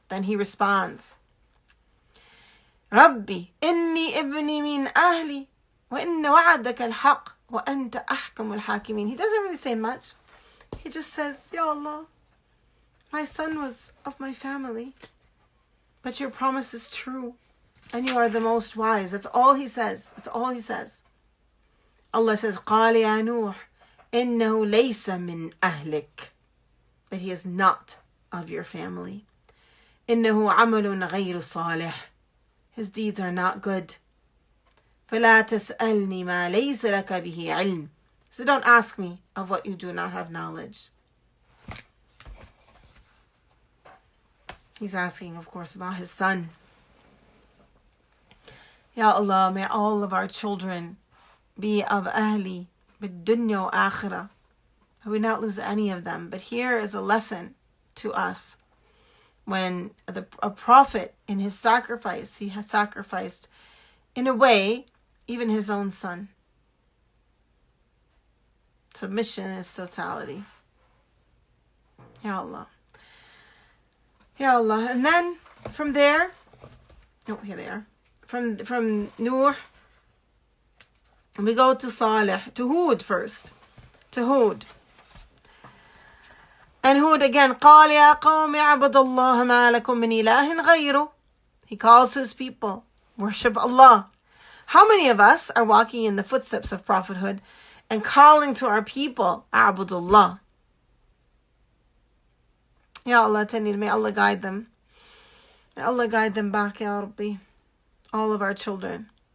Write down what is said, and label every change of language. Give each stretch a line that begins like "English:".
Arabic: Then he responds. رَبِّي إِنِّي إِبْنِي مِنْ أَهْلِي وَإِنَّ وَعَدَكَ الْحَقِّ وَأَنْتَ أَحْكَمُ الْحَاكِمِينَ.
English: He doesn't really say much. He just says, Ya Allah, my son was of my family, but your promise is true, and you are the most wise. That's all he says. That's all he says. Allah says,
Arabic: قَالَ يَا نُوحٌ إِنَّهُ لَيْسَ مِنْ أَهْلِكَ.
English: But he is not of your family.
Arabic: إِنَّهُ عَمَلٌ غَيْرُ صَالِحٍ.
English: His deeds are not good.
Arabic: فَلَا تَسْأَلْنِي مَا لَيْسَ لَكَ بِهِ عِلْمٍ.
English: So don't ask me of what you do not have knowledge. He's asking, of course, about his son. Ya Allah, may all of our children be of ahli,
Arabic: bid-dunya wa akhirah.
English: We not lose any of them. But here is a lesson to us. When a prophet in his sacrifice, he has sacrificed, in a way, even his own son. Submission is totality. Ya Allah. Ya Allah. And then from there, here they are. From Nuh, we go to Salih, to Hud first. To Hud. And Hud again,
Arabic: قال يا قوم اعبدوا الله ما لكم من إله غيره.
English: He calls to his people, worship Allah. How many of us are walking in the footsteps of prophethood and calling to our people, Abdullah? Ya Allah, may Allah guide them. May Allah guide them back, Ya Rabbi. All of our children.